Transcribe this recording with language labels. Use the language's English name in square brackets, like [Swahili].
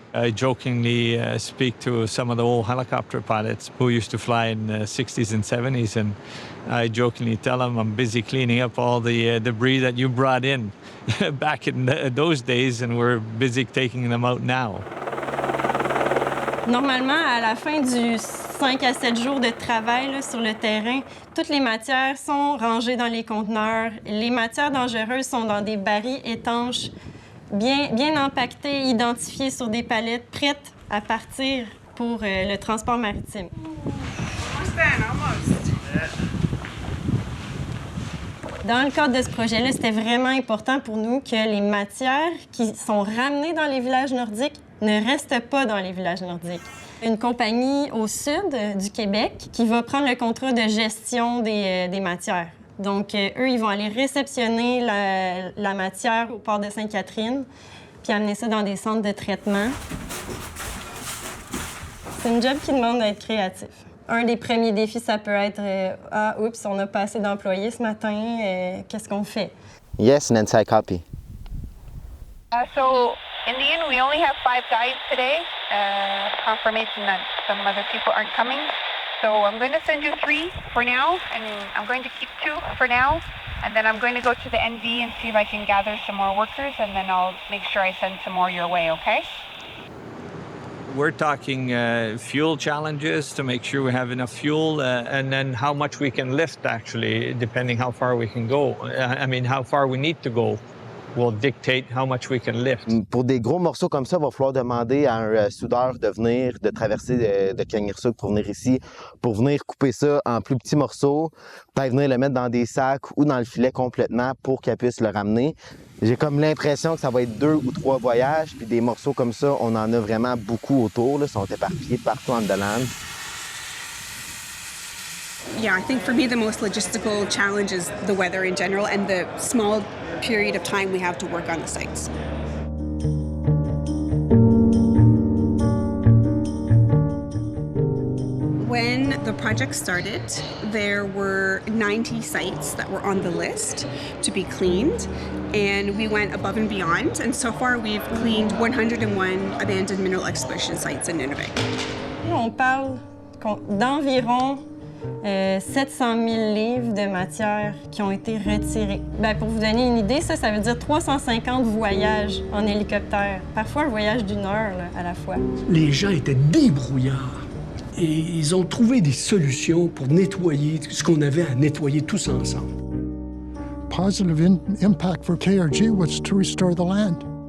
[English] I jokingly speak to some of the old helicopter pilots who used to fly in the 60s and 70s, and I jokingly tell them I'm busy cleaning up all the debris that you brought in back in those days, and we're busy taking them out now. [French] Normalement, à la fin du 5 à 7 jours de travail là, sur le terrain, toutes les matières sont rangées dans les conteneurs. Les matières dangereuses sont dans des barils étanches, bien empaquetées, identifiées sur des palettes, prêtes à partir pour le transport maritime. Dans le cadre de ce projet-là, c'était vraiment important pour nous que les matières qui sont ramenées dans les villages nordiques ne restent pas dans les villages nordiques. Une compagnie au sud du Québec qui va prendre le contrat de gestion des matières. Donc, eux, ils vont aller réceptionner la matière au port de Sainte-Catherine puis amener ça dans des centres de traitement. C'est une job qui demande d'être créatif. Un des premiers défis, ça peut être oups, on n'a pas assez d'employés ce matin, qu'est-ce qu'on fait? [English] Yes, Nancy, I copy. So, in the end, we only have 5 guides today. Confirmation that some other people aren't coming. So I'm going to send you 3 for now, and I'm going to keep 2 for now. And then I'm going to go to the NV and see if I can gather some more workers, and then I'll make sure I send some more your way, okay? We're talking fuel challenges to make sure we have enough fuel, and then how much we can lift, actually, depending how far we can go. How far we need to go will dictate how much we can lift. [French] Pour des gros morceaux comme ça, il va falloir demander à un soudeur de traverser de Kangirsuk pour venir ici, pour venir couper ça en plus petits morceaux, peut-être venir le mettre dans des sacs ou dans le filet complètement pour qu'elle puisse le ramener. J'ai comme l'impression que ça va être 2 ou 3 voyages, puis des morceaux comme ça, on en a vraiment beaucoup autour, là, sont éparpillés partout en dedans. [English] Yeah, I think for me the most logistical challenge is the weather in general and the small period of time we have to work on the sites. When the project started, there were 90 sites that were on the list to be cleaned, and we went above and beyond, and so far we've cleaned 101 abandoned mineral exploration sites in Nunavik. [French] On parle d'environ 700 000 livres de matière qui ont été retirés. Pour vous donner une idée, ça veut dire 350 voyages en hélicoptère. Parfois, un voyage d'1 heure là, à la fois. Les gens étaient débrouillards et ils ont trouvé des solutions pour nettoyer ce qu'on avait à nettoyer tous ensemble. [English] Positive impact for KRG was to restore the land.